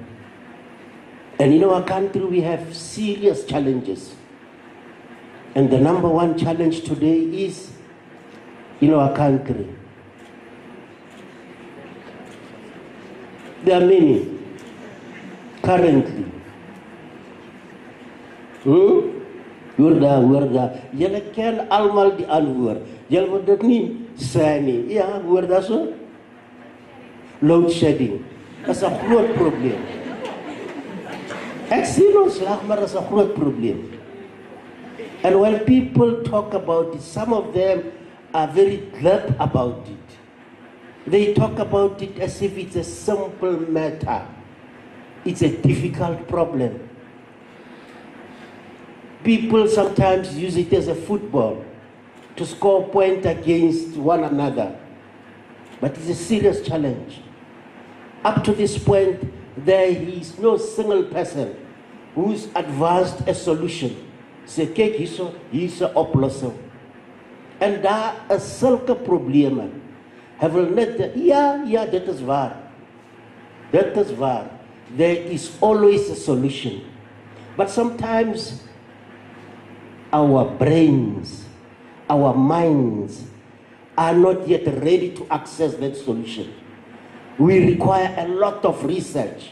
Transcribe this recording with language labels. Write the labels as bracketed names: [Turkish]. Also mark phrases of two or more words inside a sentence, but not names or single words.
[English] And in our country, we have serious challenges. And the number one challenge today is in our country. There are many currently. [Afrikaans] Hoor daar. Julle ken almal die antwoord. Julle moet dit nie sê nie. Ja, hoor daar so? [English] Load shedding. That's a [Afrikaans] groot probleem. Ek sien ons lag, maar [English] that's a [Afrikaans] groot probleem. [English] And when people talk about it, some of them are very glib about it. They talk about it as if it's a simple matter. It's a difficult problem. People sometimes use it as a football. to score points against one another. But it's a serious challenge. Up to this point, there is no single person who's advanced a solution. [Afrikaans] Sê kyk hier's 'n oplossing. En daar is sulke probleme. Hy wil net ja, dit is waar. Dit is waar. [English] There is always a solution. But sometimes our brains, our minds are not yet ready to access that solution. We require a lot of research.